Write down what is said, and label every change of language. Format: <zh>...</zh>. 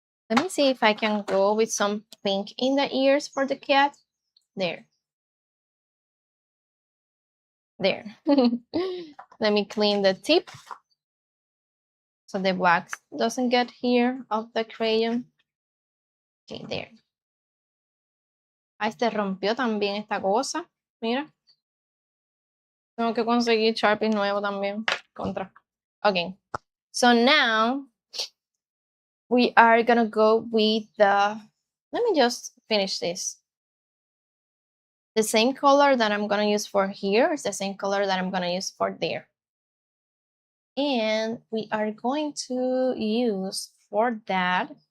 <en>Let me see if I can go with some pink in the ears for the cat. There. There. Let me clean the tip so the wax doesn't get here of the crayon. Okay, there.</en> <es>Ahí se rompió también esta cosa. Mira. Tengo que conseguir Sharpie nuevo también. Contra. Okay.</es> <en>So now we are gonna go with the. Let me just finish this. The same color that I'm gonna use for here is the same color that I'm gonna use for there. And we are going to use for that.</en>